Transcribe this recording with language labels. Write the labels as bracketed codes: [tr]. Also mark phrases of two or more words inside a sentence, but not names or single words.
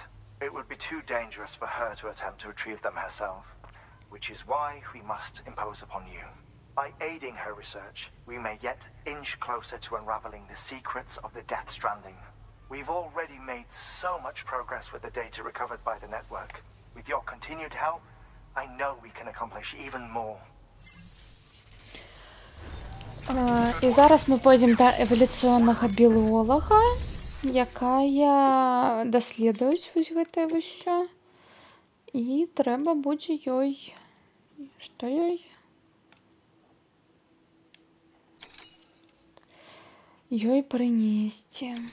[en] It would be too dangerous for her to attempt to retrieve them herself, which is why we must impose upon you. By aiding her research, we may yet inch closer to unraveling the secrets of the Death Stranding. We've already made so much progress with the data recovered by the network. With your continued help, I know we can accomplish even more. [uk] І зараз ми пойдемо до еволюційного біолога, [be] якая даследуюць вось гэтае ўсё. І трэба будзе ёй... Што ёй? Ёй прынесці.